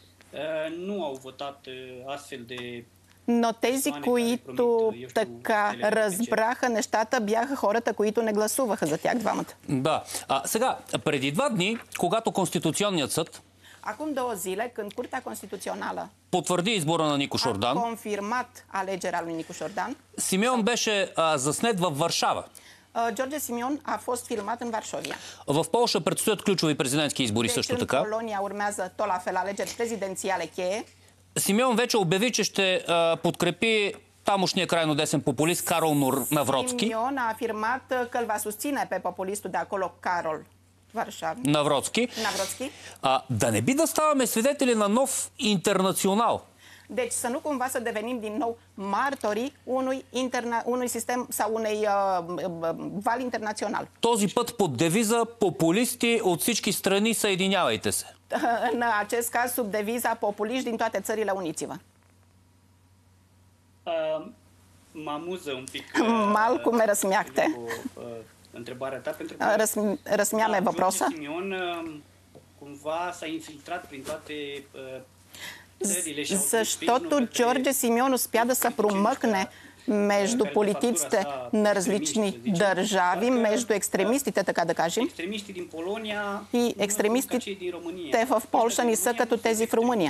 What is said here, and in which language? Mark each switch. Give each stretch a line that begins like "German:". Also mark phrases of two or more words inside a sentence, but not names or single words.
Bulgarian: Но тези, които така разбраха нещата, бяха хората, които не гласуваха за тях двамата. Да. Сега, преди 2 дни, когато Конституционният съд
Romanian: Acum 2 zile, când Curtea Constituțională
Bulgarian: потвърди избора на Нико Шордан,
Romanian: a confirmat alegerea lui Nicu Șordan,
Bulgarian: Симеон беше заснет във Варшава.
Romanian: George Simion a fost filmat în Varșovia.
Bulgarian: В Полша предстоят ключови президентски избори също така.
Romanian: În Polonia urmează tot la fel alegeri prezidențiale cheie.
Bulgarian: Симеон вече обяви, че ще подкрепи тамошния крайно десен популист Карол Навроцки.
Romanian: Simion a afirmat că îl va susține pe populistul de acolo, Karol
Bulgarian: Навроцки. Да не би да ставаме свидетели на нов интернационал.
Romanian: Deci să nu cumva să devenim din nou martorii unui sistem sau unei val internațional.
Bulgarian: Този път под девиза популисти от всички страни съединявайте се.
Romanian: În acest caz sub deviza populiști din toate țările, uniți-vă. Mă amuză un pic.
Bulgarian: Малко ме разсмяхте.
Romanian: Întrebarea ta, pentru că
Bulgarian: разсмя ме въпроса.
Romanian: Симеон cumva s-a infiltrat prin toate
Bulgarian: Защото Джордже Симеон успя да се промъкне между политиците на различни държави, между екстремистите, така да кажем. И екстремистите в Полша не са като тези в Румъния.